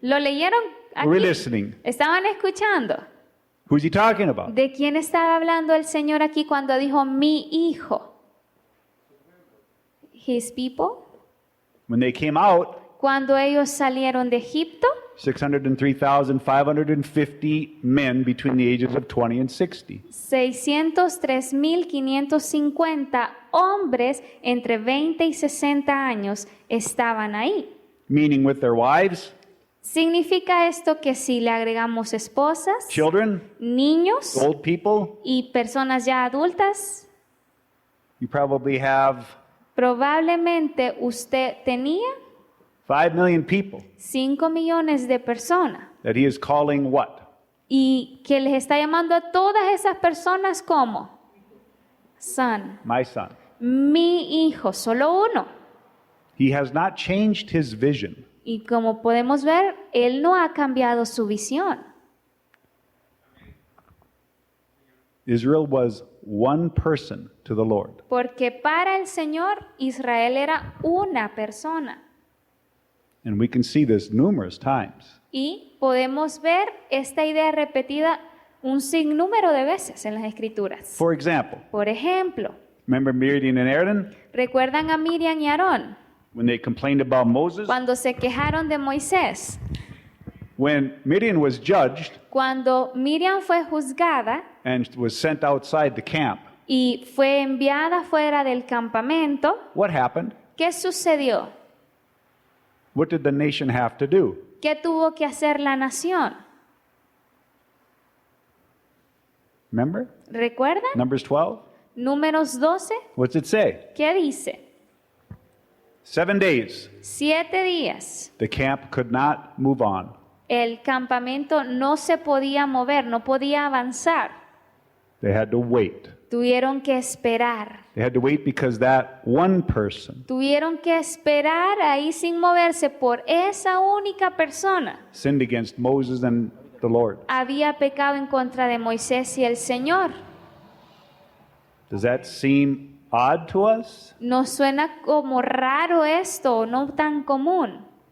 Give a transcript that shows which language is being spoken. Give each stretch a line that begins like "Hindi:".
Spanish: ¿Lo leyeron
English: Were we
Spanish: aquí?
English: listening?
Spanish: ¿Estaban escuchando?
English: Who's he talking about?
Spanish: ¿De quién estaba hablando el Señor aquí cuando dijo mi hijo?
English: His people. When they came out,
Spanish: Cuando ellos salieron de Egipto,
English: 603,550 men between the ages of 20 and 60.
Spanish: 603,550 hombres entre 20 y 60 años estaban ahí.
English: Meaning with their wives,
Spanish: ¿Significa esto que si le agregamos esposas,
English: children,
Spanish: niños
English: old people,
Spanish: y personas ya adultas?
English: you probably have
Spanish: Probablemente usted tenía
English: 5 million people
Spanish: 5 millones de personas
English: that he is calling what?
Spanish: y que les está llamando a todas esas personas como son,
English: My son.
Spanish: mi hijo, solo uno.
English: He has not changed his vision.
Spanish: Y como podemos ver, él no ha cambiado su visión.
English: Israel was one person to the Lord.
Spanish: Porque para el Señor, Israel era una persona.
English: And we can see this numerous times.
Spanish: Y podemos ver esta idea repetida un sinnúmero de veces en las Escrituras.
English: For example,
Spanish: Por ejemplo,
English: remember Miriam and Aaron
Spanish: ¿recuerdan a Miriam y Aarón
English: when they complained about Moses?
Spanish: cuando se quejaron de Moisés?
English: When Midian was judged
Spanish: Cuando Miriam fue juzgada
English: and was sent outside the camp,
Spanish: y fue enviada fuera del campamento,
English: what happened?
Spanish: ¿qué sucedió?
English: What did the nation have to do?
Spanish: ¿Qué tuvo que hacer la nación?
English: Remember?
Spanish: ¿Recuerdan?
English: Numbers 12?
Spanish: Números 12,
English: What's it say?
Spanish: ¿qué dice?
English: 7 days,
Spanish: 7 días.
English: the camp could not move on.
Spanish: El campamento no se podía mover, no podía avanzar.
English: They had to wait.
Spanish: Tuvieron que esperar.
English: They had to wait because that one person
Spanish: Tuvieron que esperar ahí sin moverse por esa única persona.
English: sinned against Moses and the Lord.
Spanish: Había pecado en contra de Moisés y el Señor.
English: Does that seem odd to us?
Spanish: ¿Nos suena como raro esto, no tan común?